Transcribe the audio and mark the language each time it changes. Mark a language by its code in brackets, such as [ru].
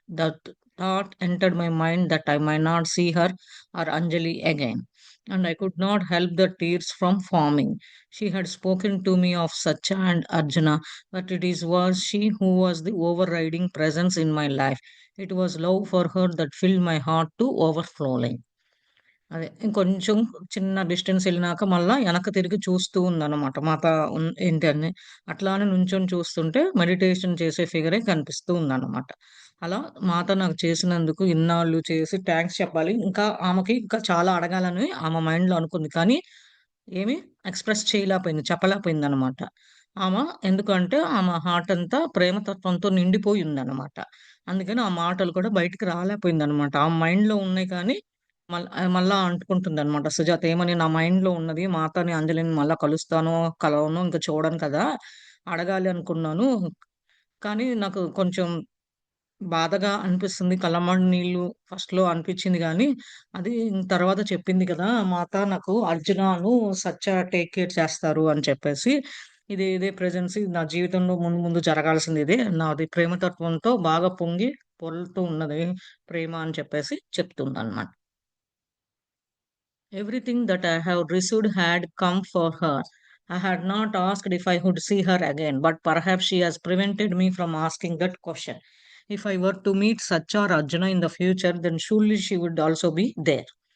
[en] The thought entered my mind that I might not see her or Anjali again, and I could not help the tears from forming. She had spoken to me of Satya and Arjuna, but was she who was the overriding presence in my life. It was love for her that filled my heart to overflowing. [te] అదే. ఇంకొంచెం చిన్న distance ఎళ్ళినాక మళ్ళా ఎనక్కి తిరిగి చూస్తూ ఉందనమాట. మాత ఏంటి అని. అట్లానే నుంచొని చూస్తుంటే మెడిటేషన్ చేసే ఫిగరే కనిపిస్తూ ఉందనమాట. అలా మాత నాకు చేసినందుకు ఇన్నాళ్ళు చేసి థాంక్స్ చెప్పాలి. ఇంకా ఆమెకి ఇంకా చాలా అడగాలని ఆమె మైండ్‌లో అనుకుంది. కానీ ఏమి ఎక్స్‌ప్రెస్ చేయలేకపోయింది. చెప్పలేకపోయిందనమాట. ఎందుకంటే ఆమె హార్ట్ అంతా ప్రేమతత్వంతో నిండిపోయి ఉందనమాట. అందుకని ఆ మాటలు కూడా బయటికి రాలేకపోయిందనమాట. ఆమె మైండ్‌లో ఉన్నాయి కానీ మళ్ళా అంటుకుంటుందనమాట సుజాత. ఏమని, నా మైండ్‌లో ఉన్నది మాతని, అంజలిని మళ్ళా కలుస్తానో, కలవనో ఇంక చూడను కదా! అడగాలి అనుకున్నాను. కానీ నాకు కొంచెం బాధగా అనిపిస్తుంది. కళ్ళమ్మట నీళ్ళు ఫస్ట్‌లో అనిపిచ్చింది గానీ, అది తర్వాత చెప్పింది కదా! మాత నాకు అర్జునాను, సత్య టేక్ కేర్ చేస్తారు అని చెప్పేసి. ఇదే ప్రెజెన్స్ నా జీవితంలో ముందు ముందు జరగాల్సింది ఇదే. నాది ప్రేమతత్వంతో బాగా పొంగి పొర్లుతూ ఉన్నది ప్రేమ అని చెప్పేసి చెప్తుందనమాట. [en] Everything that I have received had come for her. I had not asked if I would see her again, but perhaps she has prevented me from asking that question. If I were to meet Satya or Arjuna in the future, then surely she would also be there.